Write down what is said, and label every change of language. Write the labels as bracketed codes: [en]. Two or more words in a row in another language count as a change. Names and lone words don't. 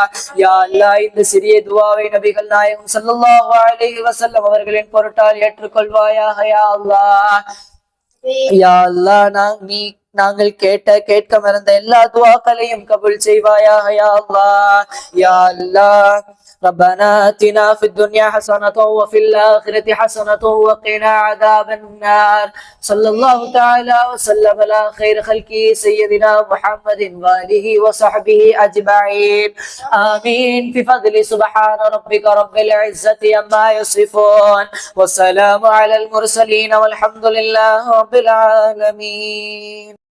[ta] யா அல்லாஹ், இந்த சிறிய துவாவை நபிகள் நாயகம் [ar] صلى الله عليه وسلم [ta] அவர்களின் பொருட்டால் ஏற்றுக்கொள்வாயாக யா அல்லாஹ். யா அல்லாஹ், நாங்கள் கேட்க மறந்த எல்லா துவாக்களையும் கபூல் செய்வாயாக யா அல்லாஹ். யா அல்லாஹ், [ar] ربنا آتنا في الدنيا حسنة وفي الآخرة حسنة وقنا عذاب النار. صلى الله تعالى وسلم على خير خلقه سيدنا محمد وآله وصحبه أجمعين. آمين. بفضل سبحان ربك رب العزة عما يصفون والسلام على المرسلين والحمد لله رب العالمين.